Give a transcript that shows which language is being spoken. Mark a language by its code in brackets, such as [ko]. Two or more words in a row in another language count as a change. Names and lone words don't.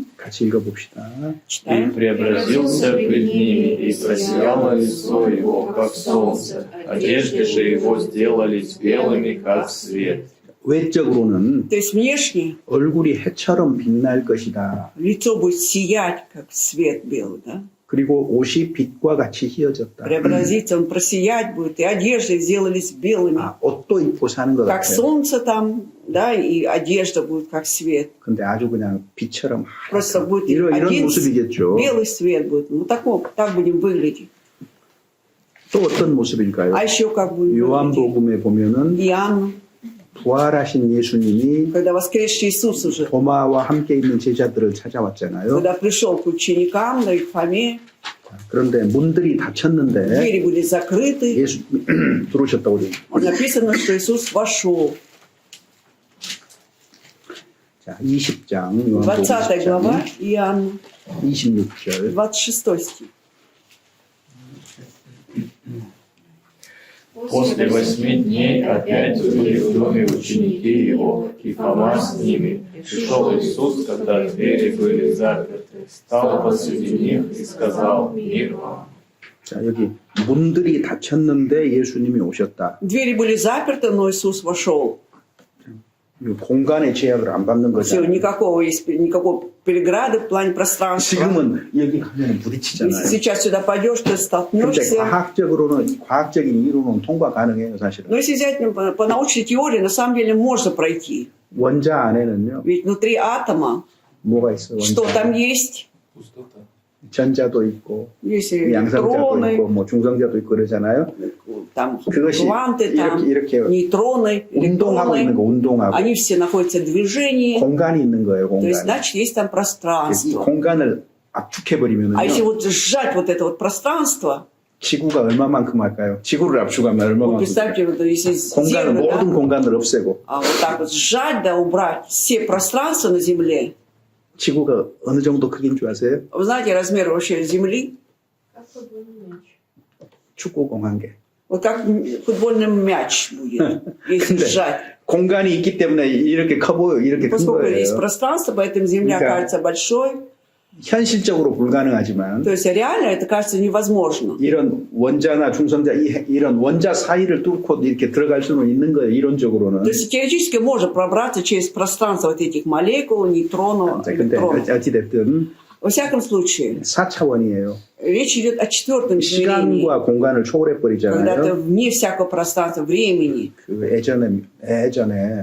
[ko] 같이 읽어봅시다. [ru] И Читаем. преобразился пред ними, и просияло лицо его, как солнце, одежды же его сделались белыми, как свет. [ko] 외적으로는 [ru] То есть внешне [ko] 얼굴이 해처럼 빛날 것이다. [ru] лицо будет сиять, как свет белый, да? [ko] 그리고 옷이 빛과 같이 휘어졌다. [ru] Преобразится, он просиять будет, и одежды сделались белыми, [ko] 아, 옷도 입고 사는 것 [ru] как [ko] 같아요. [ru] солнце там, да, и одежда будет как свет. [ko] 근데 아주 그냥 빛처럼 [ru] Просто [ko] 하얗다. [ru] будет [ko] 이런 [ru] один [ko] 모습이겠죠. [ru] белый свет будет. Ну, так будем выглядеть. [ko] 또 어떤 모습일까요? [ru] А еще как будем выглядеть? [ko] 요한복음에 보면은 [ru] Иоанн, [ko] 부활하신 예수님이 [ru] когда воскресший Иисус уже, [ko] 도마와 함께 있는 제자들을 찾아왔잖아요. [ru] когда пришел к ученикам, да и к Фоме, [ko] 그런데 문들이 닫혔는데 [ru] двери были закрыты, [ko] 예수 들어오셨다고 그래요. [ru] написано, что Иисус вошел. [ko] 자, 20장 [ru] 20 глава Иоанна, [ko] 26절. [ru] 26 стих. После 8 дней опять были в доме ученики его, и Фома с ними. Пришел Иисус, когда двери были заперты, стал посреди них и сказал: «Мир вам». [ko] 자, 여기 문들이 닫혔는데 예수님이 오셨다. [ru] Двери были заперты, но Иисус вошел. [ko] 이 공간의 제약을 안 받는 [ru] Все, [ko] 거잖아요. [ru] никакой преграды в плане пространства. [ko] 지금은 여기 가면 [ru] Если [ko] 부딪히잖아요. [ru] сейчас сюда пойдешь, ты [ko] 근데 [ru] столкнешься. [ko] 과학적인 이론은 통과 가능해요, 사실은. [ru] Но если взять по научной теории, на самом деле можно пройти. [ko] 원자 안에는요, [ru] Ведь внутри атома, [ko] 뭐가 있어요? [ru] что [ko] 원자. [ru] там есть? [ko] 전자도 있고, [ru] Есть [ko] 양성자도 [ru] электроны, [ko] 있고, 뭐 중성자도 있고 그러잖아요. [ru] там [ko] 그것이 [ru] кванты, там [ko] 이렇게 [ru] нейтроны, [ko] 운동하고 있는 거, [ru] электроны. [ko] 운동하고. [ru] Они все находятся в движении. [ko] 공간이 있는 거예요, [ru] То есть, [ko] 공간이. [ru] значит, есть там [ko] 이 [ru] пространство. [ko] 공간을 [ru] А [ko] 압축해버리면요, [ru] если вот сжать вот это вот пространство, [ko] 지구가 얼마만큼 할까요? 지구를 압축하면 [ru] вот [ko] 얼마만큼? [ru] представьте, вот если [ko] 공간을, [ru] Землю, [ko] 모든 [ru] да, [ko] 공간을 없애고, [ru] а вот так вот сжать, да, убрать все пространства на Земле. [ko] 지구가 어느 정도 크기인 줄 아세요? [ru] Вы знаете размер вообще Земли? [ko] 축구공 한 개. [ru] Вот как футбольный мяч будет, если [ko] 근데 [ru] сжать. [ko] 공간이 있기 때문에 이렇게 커 보여, 이렇게 큰 [ru] Поскольку есть [ko] 거예요. [ru] пространство, поэтому Земля [ko] 그러니까 [ru] кажется большой. [ko] 현실적으로 불가능하지만 [ru] То есть реально это кажется невозможно. [ko] 이런 원자나 중성자 이런 원자 사이를 뚫고 이렇게 들어갈 수는 있는 거예요. 이론적으로는. [ru] То есть теоретически можно пробраться через пространство вот этих молекул, нейтронов, [ko] 자, 근데 [ru] электронов. [ko] 어찌됐든 [ru] Во всяком случае, [ko] 4차원이에요. [ru] речь идет о четвертом измерении, [ko] 시간과 공간을 초월해 [ru] когда ты [ko] 버리잖아요. [ru] вне всякого пространства, времени. [ko] 그 예전에